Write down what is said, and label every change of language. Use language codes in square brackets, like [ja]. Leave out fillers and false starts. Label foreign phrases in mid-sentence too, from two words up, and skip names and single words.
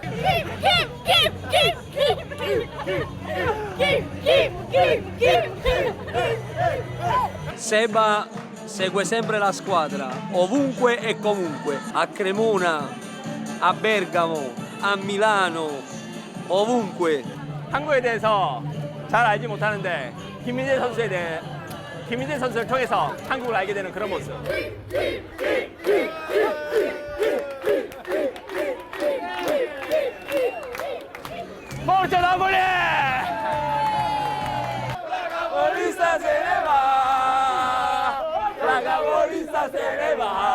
[it] Seba segue sempre la squadra, ovunque e comunque, a Cremona, a Bergamo, a Milano, ovunque. [ko] 한국에 대해서 잘 알지 못하는데 김민재 선수를 통해서 한국을 알게 되는 그런 모습. [it] Forza Napoli! La capolista se ne va! La capolista se ne va!